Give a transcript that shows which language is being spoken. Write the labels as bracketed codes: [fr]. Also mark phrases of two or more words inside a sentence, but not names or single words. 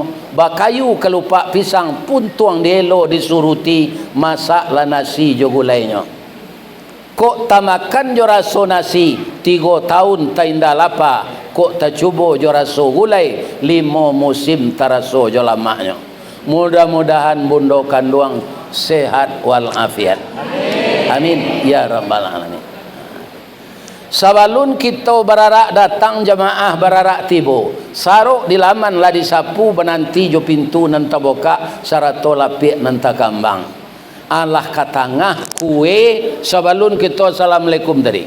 [min] Bakayu kelupak pisang pun tuang dielo disuruti masak la nasi jo gulainya. Kok tamakan jo raso nasi 3 tahun tainda lapa, kok tacubo jo raso gulai 5 musim taraso jo lamanya. Mudah-mudahan bundo kanduang sehat walafiat. [ar] Amin ya rabbal alamin. [min] Sabalun kita bararak datang jamaah bararak tibo, saruk di laman lah disapu benanti jo pintu nanta boka sarato lapik nanta kambang. Allah katangah kue sabalun kita assalamualaikum tadi.